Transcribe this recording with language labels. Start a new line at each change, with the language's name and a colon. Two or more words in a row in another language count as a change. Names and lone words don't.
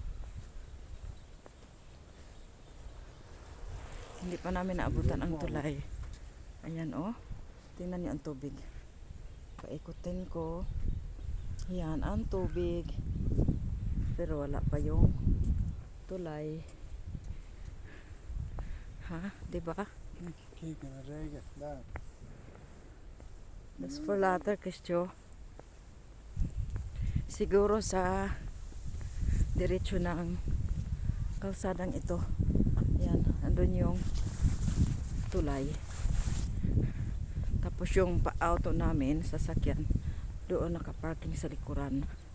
Filipino: Hindi pa namin naabutan ang tulay. Ayan o. Tingnan niyo ang tubig. Paikutin ko. Yan ang tubig. Pero wala pa yung tulay. Ha? Diba?
Dutch: Kijk naar de regen. Daar.
English: That's for later, Kristyo.
Filipino: Siguro sa diretso ng kalsadang ito. Yan, andun yung tulay. Tapos yung auto namin, sasakyan, doon nakaparking sa likuran.